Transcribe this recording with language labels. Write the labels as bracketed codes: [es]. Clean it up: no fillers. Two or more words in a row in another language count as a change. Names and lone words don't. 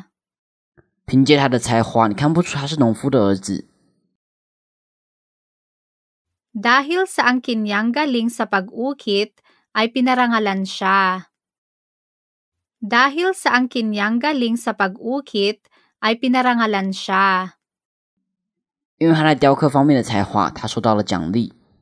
[zh] 凭借她的才华，你看不出她是农夫的儿子。 [tl] Dahil sa angkin niyang galing sa pag-ukit, ay pinarangalan siya. Dahil sa angkin niyang galing sa pag-ukit, ay pinarangalan siya. [zh] 因为她在雕刻方面的才华，她受到了奖励。